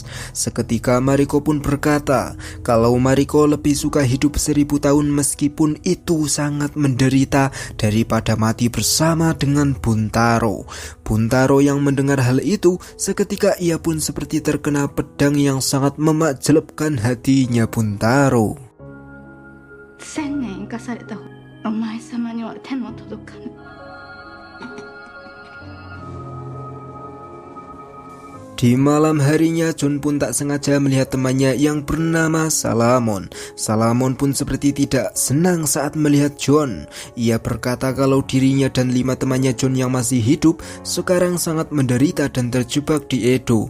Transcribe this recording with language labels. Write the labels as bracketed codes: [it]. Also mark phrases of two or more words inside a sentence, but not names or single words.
[id] Seketika Mariko pun berkata kalau Mariko lebih suka hidup 1000 tahun meskipun itu sangat menderita daripada mati bersama dengan Buntaro. Buntaro yang mendengar hal itu, seketika ia pun seperti terkena pedang yang sangat memakjelebkan hatinya Buntaro. [ja] 1000 年生かされたお前様には手も届かぬ。 [id] Di malam harinya, John pun tak sengaja melihat temannya yang bernama Salamon. Salamon pun seperti tidak senang saat melihat John. Ia berkata kalau dirinya dan 5 temannya John yang masih hidup sekarang sangat menderita dan terjebak di Edo.